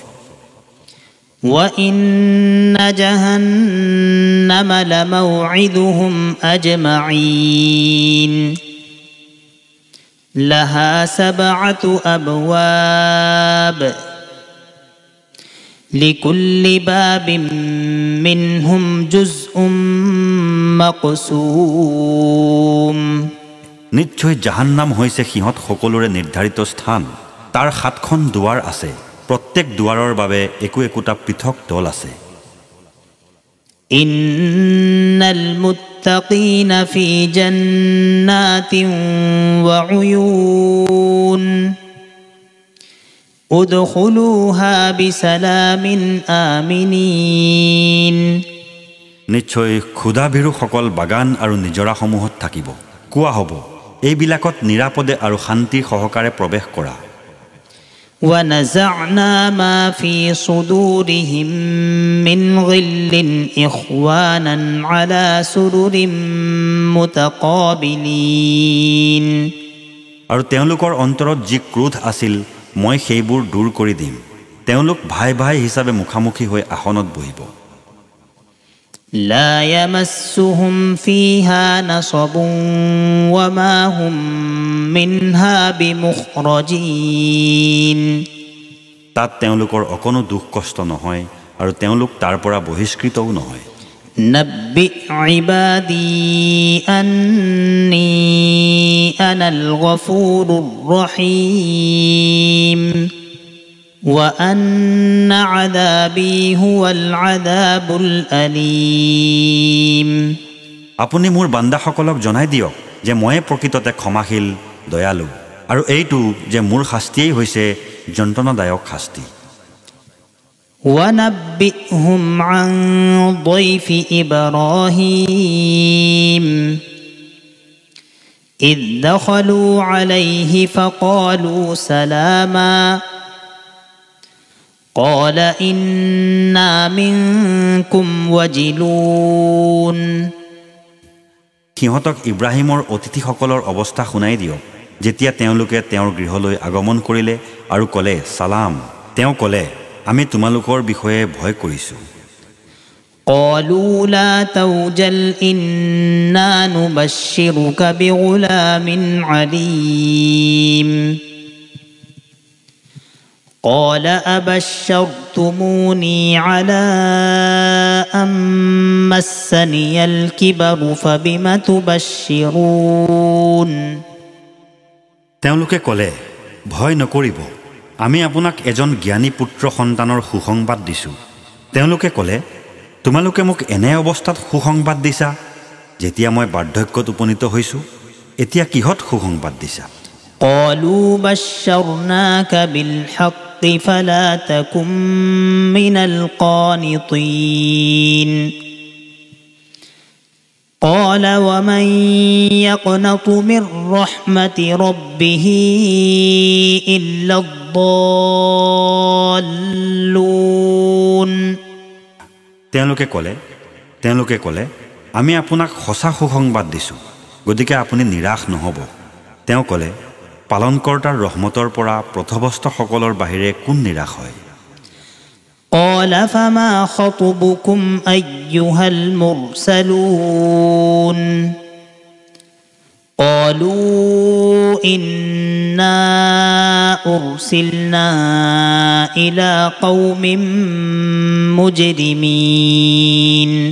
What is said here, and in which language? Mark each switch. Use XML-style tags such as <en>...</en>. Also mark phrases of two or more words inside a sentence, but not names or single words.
<ar>وإن جهنم لموعدهم أجمعين لها 7 أبواب لكل باب منهم جزء مقسوم</ar> <as>নিশ্চয় জাহান্নাম হৈছে সিহঁত সকলোৰে নিৰ্ধাৰিত স্থান তাৰ 7খন দুৱাৰ আছে প্ৰত্যেক দুৱাৰৰ বাবে একো একোটা পৃথক দল আছে</as> <ar>إن المتقين في جنات وعيون ادخلوها بسلام آمنين</ar> <as>নিশ্চয় ক্ষুধাভীৰুসকল বাগান আৰু নিজৰাসমূহত থাকিব কোৱা হ'ব এইবিলাকত নিৰাপদে আৰু শান্তি সহকাৰে প্ৰৱেশ কৰা</as> <ar>ونزعنا ما في صدورهم من غل إخوانا على سرر متقابلين</ar> <as>আৰু তেওঁলোকৰ অন্তৰত যি ক্ৰোধ আছিল মই সেইবোৰ দূৰ কৰি দিম তেওঁলোক ভাই ভাই হিচাপে মুখামুখি হৈ আসনত বহিব</as> <ar>لا يمسهم فيها نصب وما هم منها بمخرجين</ar> <as>তাত তেওঁলোকৰ অকণো দুখ কষ্ট নহয় আৰু তেওঁলোক তাৰ পৰা বহিষ্কৃতও নহয়</as> <ar>نبئ عبادي أني أنا الغفور الرحيم وأن عذابي هو العذاب الأليم</ar> <as>আপুনি মোৰ বান্দাসকলক জনাই দিয়ক যে মই প্ৰকৃততে ক্ষমাশীল দয়ালু আৰু এইটো যে মোৰ শাস্তিয়েই হৈছে যন্ত্ৰণাদায়ক শাস্তি</as> <ar>ونبئهم عن ضيف إبراهيم إذ دخلوا عليه فقالوا سلاما قال إنا منكم وجلون</ar> <as>সিহঁতক ইব্ৰাহিমৰ অতিথিসকলৰ অৱস্থা শুনাই দিয়ক যেতিয়া তেওঁলোকে তেওঁৰ গৃহলৈ আগমন কৰিলে আৰু ক'লে সালাম তেওঁ ক'লে আমি তোমালোকৰ বিষয়ে ভয় কৰিছোঁ</as> <ar>قالوا لا توجل إنا نبشرك بغلام عليم قال أبشرتموني على أن مسني الكبر فبم تبشرون</ar> <as>তেওঁলোকে ক'লে ভয় নকৰিব আমি আপোনাক এজন জ্ঞানী পুত্ৰ সন্তানৰ সুসংবাদ দিছোঁ তেওঁলোকে ক'লে তোমালোকে মোক এনে অৱস্থাত সুসংবাদ দিছা যেতিয়া মই বাৰ্ধক্যত উপনীত হৈছোঁ এতিয়া কিহত সুসংবাদ দিছা</as> <ar>قالوا بشرناك بالحق فلا تكن من القانطين قال ومن يقنط من رحمة ربه إلا الضالون</ar> <as>তেওঁলোকে ক'লে আমি আপোনাক সঁচা সুসংবাদ দিছোঁ গতিকে আপুনি নিৰাশ নহ'ব তেওঁ ক'লে পালনকৰ্তাৰ ৰহমতৰ পৰা পথভ্ৰষ্টসকলৰ বাহিৰে কোন নিৰাশ হয়</as> <ar>قال فما خطبكم أيها المرسلون قالوا إنا أرسلنا إلى قوم مجرمين</ar>